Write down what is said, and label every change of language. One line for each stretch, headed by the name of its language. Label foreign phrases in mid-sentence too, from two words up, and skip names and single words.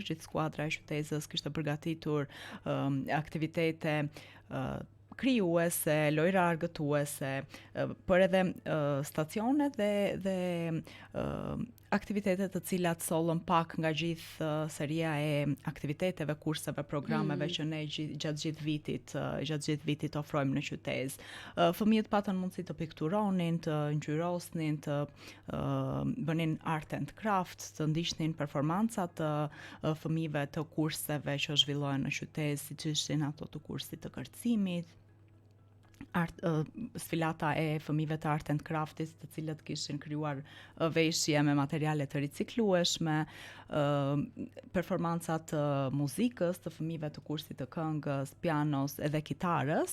Albanian: Gjithë skuadra e qytetës kishte përgatitur aktivitete krijuese, lojra argëtuese, por edhe stacione dhe aktivitete të cilat sollën pak nga gjithë seria e aktiviteteve, kurseve, programeve që ne gjatë gjithë vitit ofrojmë në qytet. Fëmijët patën mundësi të pikturonin, të ngjyrosnin, të bënin
English: art and craft,
Albanian: të ndiqnin performancat të fëmijëve të kurseve që zhvillohen në qytet, siç ishin ato të kursit të kërcimit, sfilata e fëmijëve të
English: art and craftit,
Albanian: të cilët kishin krijuar veshje me materiale të riciklueshme, performancat të muzikës të fëmijëve të kursit të këngës, pianos edhe kitarës.